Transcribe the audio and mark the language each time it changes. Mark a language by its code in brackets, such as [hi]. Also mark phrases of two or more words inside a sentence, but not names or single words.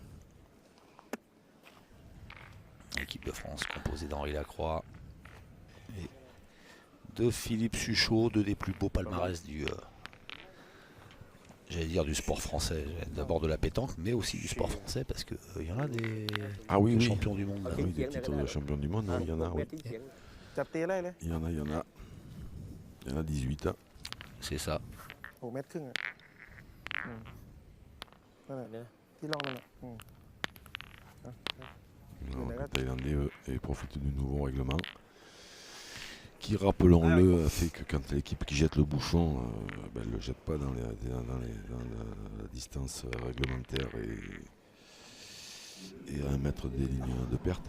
[fr] L'équipe de France composée d'Henri Lacroix et de Philippe Suchot, deux des plus beaux palmarès du j'allais dire du sport français, d'abord de la pétanque, mais aussi du sport français parce que il y en a des Ah oui, oui. champions du monde. Ah oui, des titres de champion du monde, il y en a, oui. [th] จับตีไล่เลย [fr] Il y en a 18. Hein. C'est ça. [th] โอ้เม็ดครึ่งอ่ะนั่นแหละที่ลองนั่นแหละ [fr] Alors, les Thaïlandais eux, profitent du nouveau règlement qui, rappelons-le, fait que quand l'équipe qui jette le bouchon, elle ne le jette pas dans la distance réglementaire et à 1 mètre des lignes de perte,